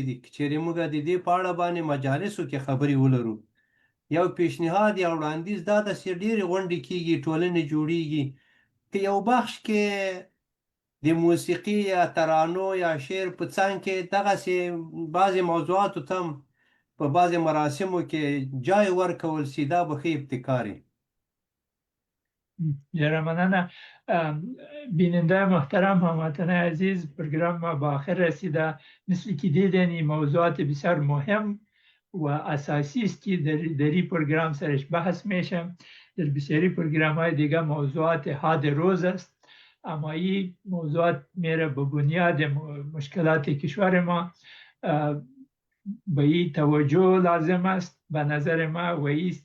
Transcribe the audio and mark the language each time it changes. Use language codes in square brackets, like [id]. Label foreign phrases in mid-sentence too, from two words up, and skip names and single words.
[ps] دي که چیرې موږ د دې په اړه باندې مجالسو کې خبرې ولرو یو پیشنهاد یا وړاندیز دا ده چې ډېرې غونډې کېږي ټولنې جوړېږي که یو بخش کې د موسیقي یا ترانو یا شعر په څنګ کې دغسې بعضې موضوعاتو ته هم په بعضې مراسمو کې جای ورکول سي دا به ښه ابتکار وي ډېره مننه [fa] بیننده محترم هموطن عزیز پروگرام ما به آخر رسیده مثل که دیدین این موضوعات بسیار مهم و اساسی است که در این پروگرام سرش بحث میشه در بسیاری پروگرام های دیگه موضوعات حاد روز است اما این موضوعات میره به بنیاد مشکلات کشور ما به این توجه لازم است به نظر ما و ایست